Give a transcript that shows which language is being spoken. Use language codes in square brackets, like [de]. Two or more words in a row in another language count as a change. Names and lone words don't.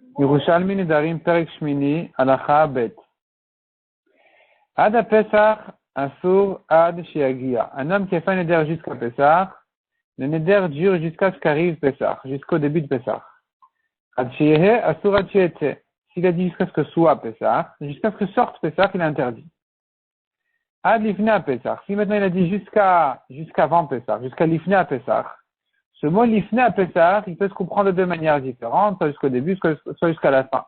[he] ירושלמי נדרים פרק שמיני הלכה ב. עד פסח אסור עד שיגיע. [fr] Un homme qui a fait un neder jusqu'à Pesach, le neder dure jusqu'à ce qu'arrive Pesach, jusqu'au début de Pesach. [he] עד שיהא אסור עד שיצא. [fr] S'il a dit jusqu'à ce que soit Pesach, jusqu'à ce que sorte Pesach, il est interdit. [he] עד לפני פסח. [fr] Si maintenant il a dit jusqu'avant Pesach, jusqu'à [he] לפני פסח, [fr] ce mot [he] לפני פסח, [fr] il peut se comprendre de deux manières différentes, soit jusqu'au début, soit jusqu'à la fin.